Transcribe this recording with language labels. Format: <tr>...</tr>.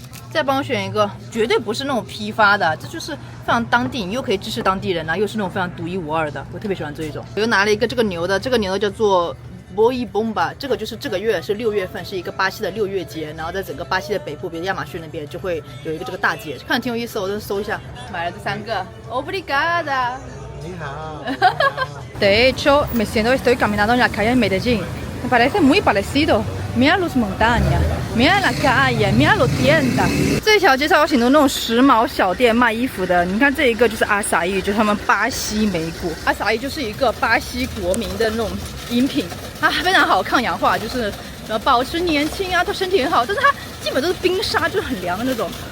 <zh>再帮我选一个，绝对不是那种批发的，这就是非常当地，你又可以支持当地人啊，又是那种非常独一无二的，我特别喜欢这一种。我又拿了一个这个牛的，这个牛的叫做Boi Bomba， 这个就是这个月是6月份，是一个巴西的6月节，然后在整个巴西的北部，比如亚马逊那边就会有一个这个大节，看着挺有意思，我就搜一下，买了这3个。</zh> <pt>Obrigada。</pt> <zh>你好。</zh> <es>De hecho, me siento estoy caminando en la calle de Medellín. Me parece muy parecido. Mira los montañas, mira la calle, mira los tiendas。</es> <zh>这条街上有很多那种时髦小店卖衣服的。你看这一个就是阿萨伊，就是他们巴西莓果。阿萨伊就是一个巴西国民的那种饮品，它非常好抗氧化，就是保持年轻啊，对身体很好。但是它基本都是冰沙，就是很凉的那种。</zh>